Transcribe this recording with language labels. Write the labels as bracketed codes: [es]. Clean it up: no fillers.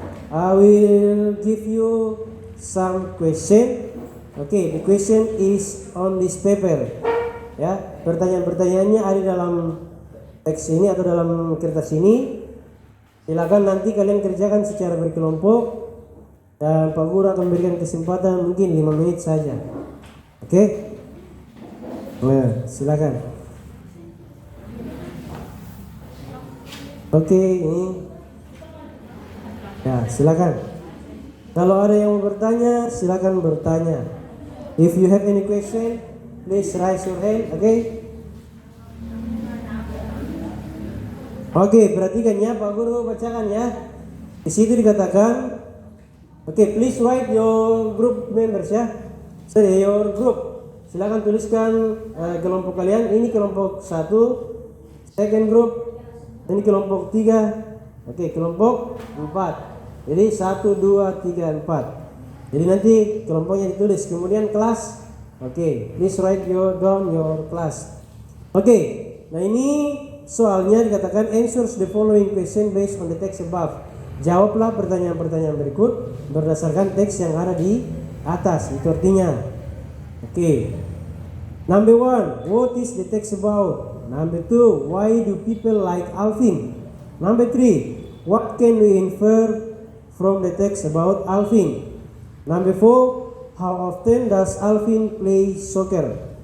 [en] I will give you some question. Okay, the question is on this paper. [id] Ya, pertanyaan-pertanyaannya ada dalam teks ini atau dalam kertas ini. Silakan nanti kalian kerjakan secara berkelompok dan Pak Guru akan memberikan kesempatan mungkin 5 menit saja. Oke? Nah, silakan. Oke, ini. Ya, silakan. Kalau ada yang mau bertanya, silakan bertanya. [en] If you have any question, please raise your hand. Oke? [id] Oke, perhatikan ya, Pak Guru bacakan ya. Di situ dikatakan, oke, [en] please write your group members [id] ya. [en] Sorry, your group. [id] Silakan tuliskan kelompok kalian. Ini kelompok 1, [en] second group. [id] Ini kelompok 3. Oke, kelompok 4. Jadi 1, 2, 3, 4. Jadi nanti kelompoknya ditulis. Kemudian kelas. [en] Oke, please write down your class. [id] Oke, nah ini soalnya dikatakan [en] answers the following question based on the text above. [id] Jawablah pertanyaan-pertanyaan berikut berdasarkan teks yang ada di atas. Itu artinya. Oke. [en] Number 1, what is the text about? Number 2, why do people like Alvin? Number 3, what can we infer from the text about Alvin? Number 4, how often does Alvin play soccer?